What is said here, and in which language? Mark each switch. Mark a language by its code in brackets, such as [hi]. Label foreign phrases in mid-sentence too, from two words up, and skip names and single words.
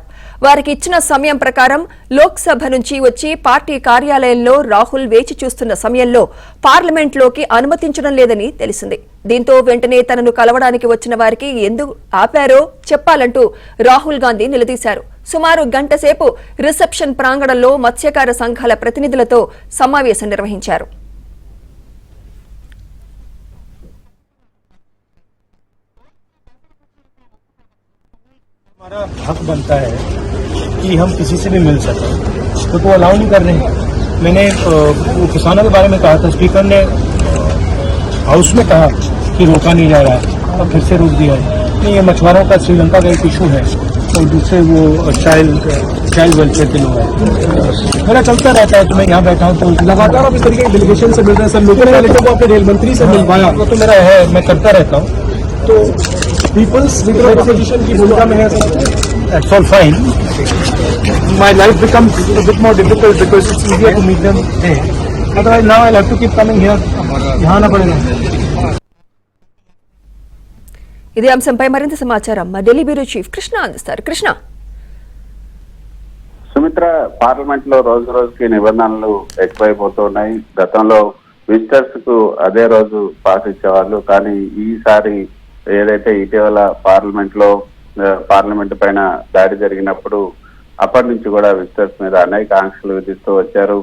[te] వారికి ఇచ్చిన సమయం ప్రకారం లోక్సభ నుంచి వచ్చి పార్టీ కార్యాలయంలో రాహుల్ వేచి చూస్తున్న సమయంలో పార్లమెంట్లోకి అనుమతించడం లేదని తెలిసింది. దీంతో వెంటనే తనను కలవడానికి వచ్చిన వారికి ఎందుకు ఆపారో చెప్పాలంటూ రాహుల్ గాంధీ నిలదీశారు. సుమారు గంట సేపు రిసెప్షన్ ప్రాంగణంలో మత్స్యకార సంఘాల ప్రతినిధులతో సమావేశం నిర్వహించారు. [hi] हमारा हक बनता है कि हम किसी से भी मिल सकें, तो वो अलाउ नहीं कर रहे हैं। मैंने वो किसानों के बारे में कहा था, स्पीकर ने हाउस में कहा कि रोका नहीं जा रहा है, अब फिर से रोक दिया है। नहीं, ये मछुआरों का श्रीलंका का एक इशू है और दूसरे वो [en] child welfare [hi] के लोग हैं। मेरा चलता रहता है, तो मैं यहाँ बैठा हूँ तो लगातार आप इस तरीके के डेलीगेशन से मिल रहे हैं। सब लोगों ने को अपने रेल मंत्री से मिल पाया, वो तो मेरा है, मैं करता रहता हूँ। तो [en] peoples representation [hi] की भूमिका में है, [en] that's all fine. My life becomes a bit more difficult because it's easier to meet them there. Otherwise now I'll have to keep coming here. [hi] यहाँ ना पड़ेगा. [te] ఇదే అంశంపై మరింత సమాచారం మా ఢిల్లీ బ్యూరో చీఫ్ కృష్ణ అందిస్తారు. కృష్ణ, సుమిత్ర, పార్లమెంట్ లో రోజు రోజుకి నిబంధనలు ఎక్కువైపోతున్నాయి. గతంలో విజిటర్స్ కు అదే రోజు పాస్ ఇచ్చేవాళ్ళు, కానీ ఈసారి ఏదైతే ఇటీవల పార్లమెంట్ పైన దాడి జరిగినప్పుడు అప్పటి నుంచి కూడా విజిటర్స్ మీద అనేక ఆంక్షలు విధిస్తూ వచ్చారు.